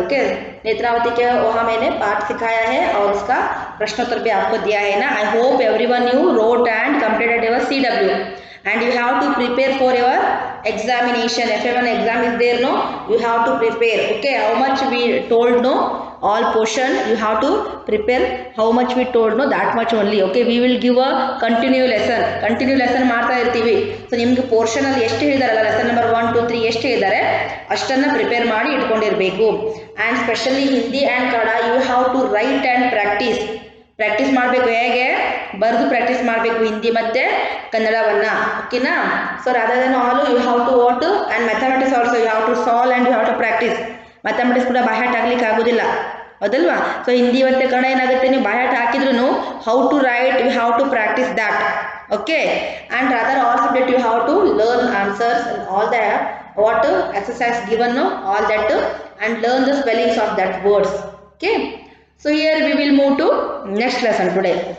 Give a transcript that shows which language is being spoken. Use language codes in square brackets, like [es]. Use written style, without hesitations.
[hi] Okay, Netravati के वहाँ मैंने पाठ सिखाया है और उसका प्रश्नोत्तर भी आपको दिया है ना. [en] I hope everyone you wrote and completed your CW. And you have to prepare for your examination. FA1 exam is there, no? You have to prepare. Okay, how much we told, no? All portion you have to prepare. How much we told, no? That much only. Okay, we will give a continue lesson [kn] ಮಾಡ್ತಾ ಇರ್ತೀವಿ. So ನಿಮ್ಗೆ portion ಅಲ್ಲಿ ಎಷ್ಟು ಹೇಳಿದಾರಲ್ಲ lesson number 1 2 3 ಎಷ್ಟು ಹೇಳಿದ್ದಾರೆ ಅಷ್ಟನ್ನ prepare ಮಾಡಿ ಇಟ್ಕೊಂಡಿರಬೇಕು. [en] and specially Hindi and Kannada you have to write and practise [kn] ಮಾಡಬೇಕು. ಹೇಗೆ ಬರೆದು ಪ್ರಾಕ್ಟೀಸ್ ಮಾಡಬೇಕು ಹಿಂದಿ ಮತ್ತೆ ಕನ್ನಡವನ್ನ. ಓಕೆನಾ? [en] So rather than all you have to what and mathematics also you have to solve and you have to practise. [kn] Mathematics ಕೂಡ ಬಾಯ್ಹಾಟ್ ಆಗ್ಲಿಕ್ಕೆ ಆಗೋದಿಲ್ಲ, ಹೌದಲ್ವಾ? ಸೊ ಹಿಂದಿ ಮತ್ತು ಕನ್ನಡ ಏನಾಗುತ್ತೆ, ನೀವು ಬಾಯ್ಹಾಟ್ ಹಾಕಿದ್ರು [en] How to write you have to practise that. Okay, and rather also that you have to learn answers and all the what exercise given, all that, and learn the spellings of that words. Okay, so here we will move to next lesson today.